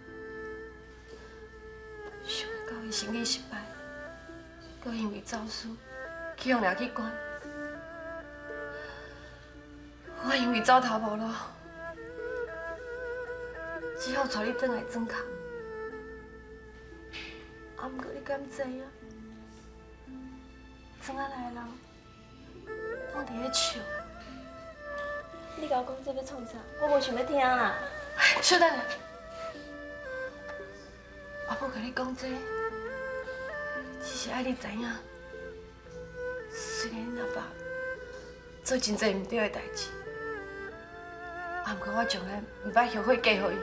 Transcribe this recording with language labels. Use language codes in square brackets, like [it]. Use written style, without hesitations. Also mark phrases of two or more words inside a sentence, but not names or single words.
[nan] 想到伊身体失败，搁因为走私去互掠去关，我因为走投无路，只好带你转来庄脚。啊，毋过你敢知影？庄仔内的人拢伫咧笑。你甲我讲这要创啥？我无想要听啦。小等下，我要甲你讲这，只是爱你知影。虽然恁阿爸做真侪唔对的代志，啊，毋过我从来唔捌后悔嫁予伊。